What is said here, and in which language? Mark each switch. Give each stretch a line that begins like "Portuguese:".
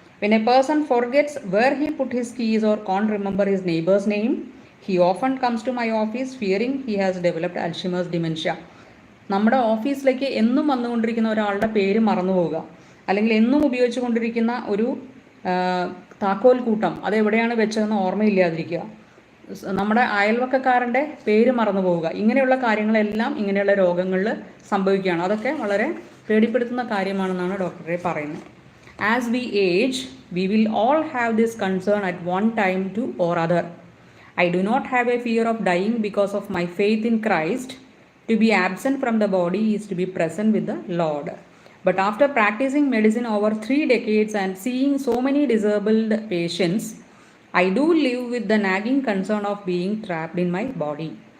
English: When a person forgets where he put his keys or can't remember his neighbor's name, he often comes to my office fearing he has developed Alzheimer's dementia.
Malayalam: നമ്മുടെ ഓഫീസിലേക്ക് എന്നും വന്നുകൊണ്ടിരിക്കുന്ന ഒരാളുടെ പേര് മറന്നു പോവുക, അല്ലെങ്കിൽ എന്നും ഉപയോഗിച്ചു കൊണ്ടിരിക്കുന്ന ഒരു താക്കോൽ കൂട്ടം അതെവിടെയാണ് വെച്ചതെന്ന് ഓർമ്മയില്ലാതിരിക്കുക, നമ്മുടെ അയൽവക്കക്കാരൻ്റെ പേര് മറന്നു പോവുക, ഇങ്ങനെയുള്ള കാര്യങ്ങളെല്ലാം ഇങ്ങനെയുള്ള രോഗങ്ങളിൽ സംഭവിക്കുകയാണ്. അതൊക്കെ വളരെ പേടിപ്പെടുത്തുന്ന കാര്യമാണെന്നാണ് ഡോക്ടറെ പറയുന്നത്.
English: As we age, we will all have this concern at one time to or other. I do not have a fear of dying because of my faith in Christ. To be absent from the body is to be present with the Lord. But after practicing medicine over 3 decades and seeing so many disabled patients, I do live with the nagging concern of being trapped in my body.